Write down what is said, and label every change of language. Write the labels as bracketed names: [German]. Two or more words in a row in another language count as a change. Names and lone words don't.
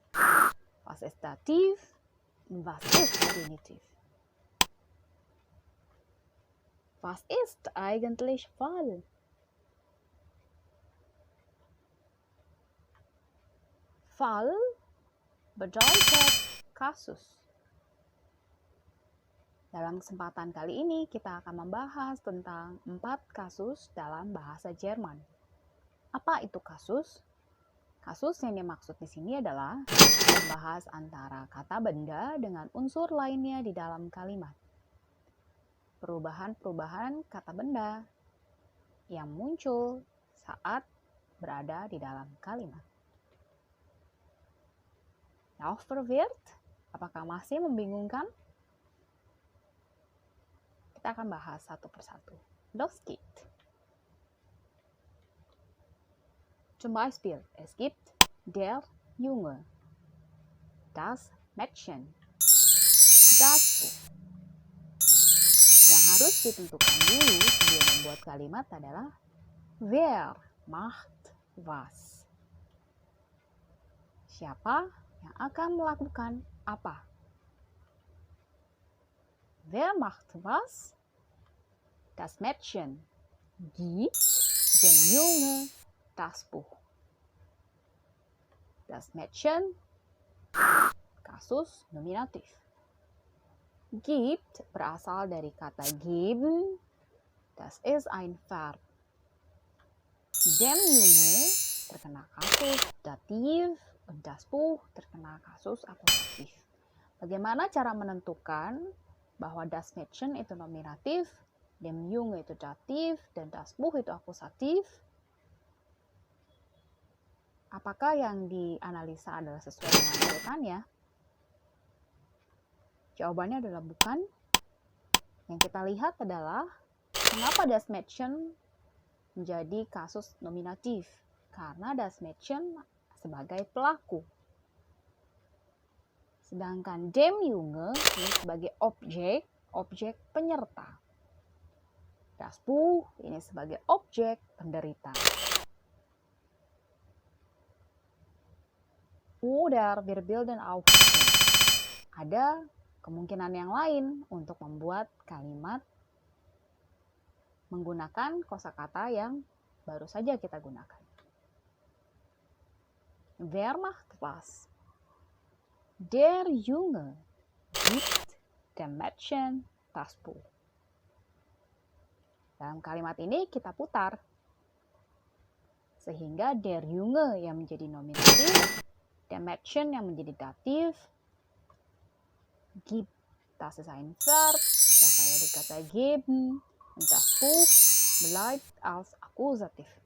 [German] Was ist Dativ? Und was ist Genitiv? Was ist eigentlich Fall? Fall bedeutet kasus. [Indonesian] Dalam kesempatan kali ini kita akan membahas tentang 4 kasus dalam bahasa Jerman. Apa itu kasus? Kasus yang dimaksud di sini adalah membahas antara kata benda dengan unsur lainnya di dalam kalimat. Perubahan-perubahan kata benda yang muncul saat berada di dalam kalimat. [German] Noch verwirrt? [Indonesian] Apakah masih membingungkan? Kita akan bahas satu persatu. [German] Los geht's. Zum Beispiel, es gibt der Junge, das Mädchen, das Buch. [Indonesian] Yang harus ditentukan dulu sebelum membuat kalimat adalah [German] wer macht was. [Indonesian] Siapa yang akan melakukan apa? [German] Wer macht was? Das Mädchen gibt dem Junge das Buch. Das Mädchen, [Indonesian] kasus nominatif. Gibt berasal dari kata geben, [German] das ist ein Verb. Dem Junge [Indonesian] terkena kasus dativ, [German] und das Buch [Indonesian] terkena kasus akusatif. Bagaimana cara menentukan bahwa [German] das Mädchen [Indonesian] itu nominatif, [German] dem Junge [Indonesian] itu dativ, dan [German] das Buch [Indonesian] itu akusatif? Apakah yang dianalisa adalah sesuai dengan urutannya? Jawabannya adalah bukan. Yang kita lihat adalah mengapa [German] das Mädchen [Indonesian] menjadi kasus nominatif? Karena [German] das Mädchen [Indonesian] sebagai pelaku. Sedangkan [German] dem Junge [Indonesian] ini sebagai objek penyerta. [German] Das Buch [Indonesian] ini sebagai objek penderita. [German] Oder wir bilden auch. [Indonesian] Ada kemungkinan yang lain untuk membuat kalimat menggunakan kosakata yang baru saja kita gunakan. [German] Wer macht was? Der Junge gibt dem Mädchen das Buch. [Indonesian] Dalam kalimat ini kita putar sehingga [German] der Junge [Indonesian] yang menjadi nominatif, [German] der Mädchen [Indonesian] yang menjadi dativ, [German] gibt, das ist ein Verb, das [Indonesian] saya dikata [German] geben, und das Buch bleibt als Akkusativ.